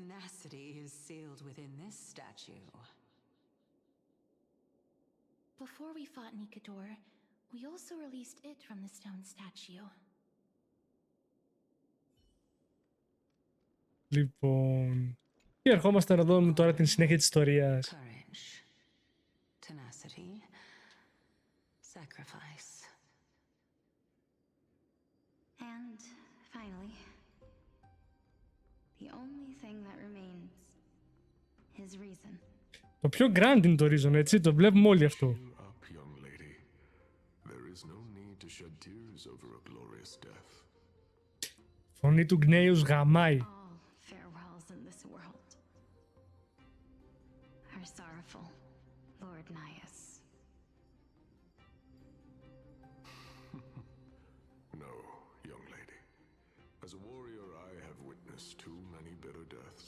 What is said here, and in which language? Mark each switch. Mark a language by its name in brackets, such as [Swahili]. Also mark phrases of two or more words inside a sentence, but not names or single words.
[English] Before we fought Nikador, we also released it from the stone statue. [Greek] Λοιπόν, και ερχόμαστε να δούμε τώρα την συνέχεια της ιστορίας. [English] Tenacity, sacrifice. And finally, the only thing that remains is reason. [Greek] Το πιο grand είναι το reason, έτσι, το βλέπουμε όλοι αυτό. [English] Up, young lady. There is no need to shed tears over a glorious death. [Greek] Φωνή του Γκνέιους γαμάει. [English] All farewells in this world are sorrowful, Lord Nias. No, young lady. As a warrior, I have witnessed too many bitter deaths.